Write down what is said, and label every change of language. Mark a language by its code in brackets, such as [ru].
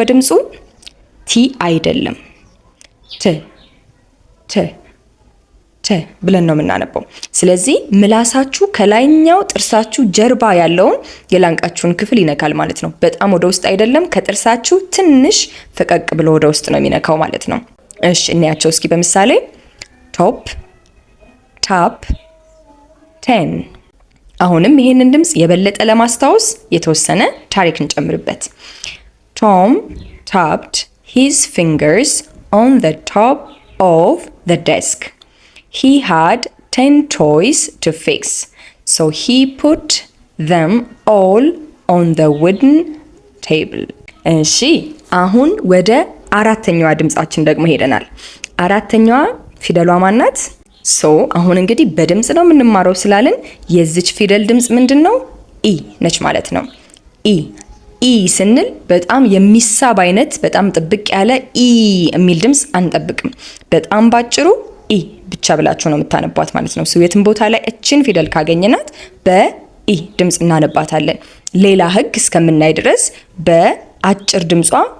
[am] በድምጹ ቲ አይደለም፣ ተ ተ ተ ብለን ነው የምናነበው። ስለዚህ ምላሳችሁ ከላይኛው ጥርሳችሁ ጀርባ ያለውን የላንቃችሁን ክፍል ይነካል ማለት ነው። በጣም ወደ ውስጥ አይደለም፣ ከጥርሳችሁ ትንሽ ፈቀቅ ብሎ ወደ ውስጥ ነው የሚነካው ማለት ነው። እሺ እናያቸው እስኪ በምሳሌ ቶፕ፣ ታፕ፣ ቴን። አሁንም ይሄንን ድምጽ የበለጠ ለማስታወስ የተወሰነ ታሪክ እንጨምርበት። ቶም [en] tapped his fingers on the top of the desk. He had 10 toys to fix, so he put them all on the wooden table. [am] እሺ አሁን ወደ አራተኛዋ ድምጻችን ደግሞ ሄደናል። አራተኛዋ ፊደሏ ማናት? ሶ አሁን እንግዲህ በድምጽ ነው የምንማረው ስላልን የዚች ፊደል ድምጽ ምንድነው? ኢ ነች ማለት ነው። ኢ ስንል በጣም የሚሳብ አይነት በጣም ጥብቅ ያለ ኢ የሚል ድምጽ አንጠብቅም። በጣም ባጭሩ ኢ ብቻ ብላችሁ ነው የምታነቧት ማለት ነው። የትም ቦታ ላይ እችን ፊደል ካገኘናት በኢ ድምጽ እናነባታለን። ሌላ ህግ እስከምናይ ድረስ በአጭር ድምጿ